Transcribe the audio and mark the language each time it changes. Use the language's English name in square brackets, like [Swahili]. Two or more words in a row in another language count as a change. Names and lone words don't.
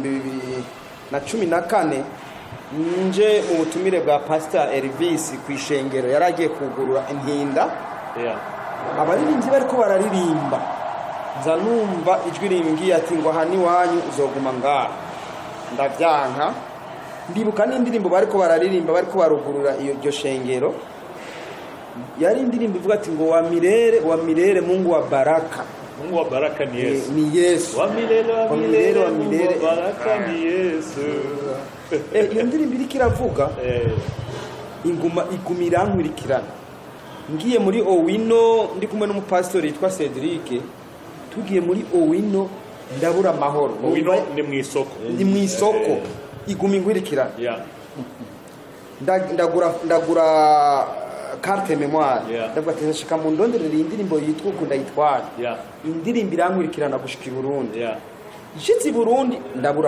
[Rundi] 2014 nje mu butumire bwa Pastor Elvis kwishengero yaragiye kugurura intinda abaririmbyi bariko bararirimba nza numva ijwi rimbwiye ati ngo hani wanyu uzoguma ngaha ndavyanka ndibuka n'indirimbo bariko bararirimba bariko barugurura iyo shengero yari indirimbo ivuga ati ngo [Swahili] wa milele Mungu wa baraka ni Yesu ni Yesu wa milele baraka ni Yesu [Rundi] iyo ndirimbo iriko iravuga iguma irankurikirana ngiye muri Owino ndi kumwe n'umupastori yitwa Cedric tugiye muri Owino ndabura amahoro Owino ni mu isoko iguma inkurikirana ndagura [French] carte memoire [Rundi] ndavuga ati nshaka mu ndonderera indirimbo yitwa ukunda yitwara indirimbo irankurikirana gushika i Burundi ishitse i Burundi ndabura